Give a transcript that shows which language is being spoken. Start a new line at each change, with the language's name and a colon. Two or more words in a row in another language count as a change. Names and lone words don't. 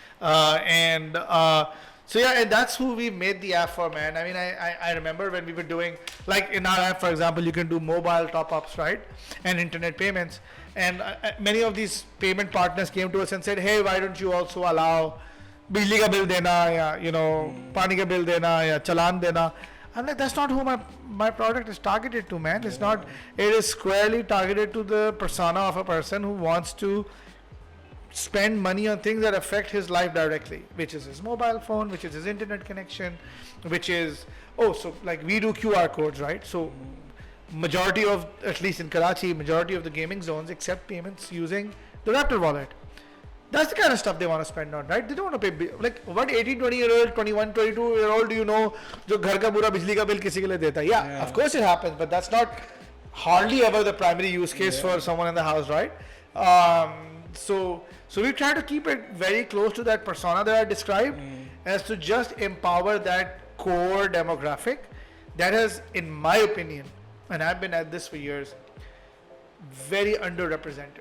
English: So yeah, and that's who we made the app for, man. I mean, I remember when we were doing, like in our app, for example, you can do mobile top-ups, right? And internet payments. And many of these payment partners came to us and said, hey, why don't you also allow
Urdu: بجلی کا بل دینا، یا، پانی کا بل دینا، یا، چالان دینا.
English: I'm like, that's not who my product is targeted to, man. It's not, it is squarely targeted to the persona of a person who wants to spend money on things that affect his life directly, which is his mobile phone, which is his internet connection, which is, so like we do QR codes, right? So majority of, at least in Karachi, majority of the gaming zones accept payments using the Raptor wallet. That's the kind of stuff they want to spend on, right? They don't want to pay, like what 18, 20-year-old, 21, 22-year-old do you know
Urdu: جو گھر کا پورا بجلی کا بل کسی کے لیے دیتا?
English: Yeah, of course it happens, but that's not hardly ever the primary use case for someone in the house, right? So we try to keep it very close to that persona that I described, as to just empower that core demographic that has, in my opinion, and I've been at this for years, very underrepresented.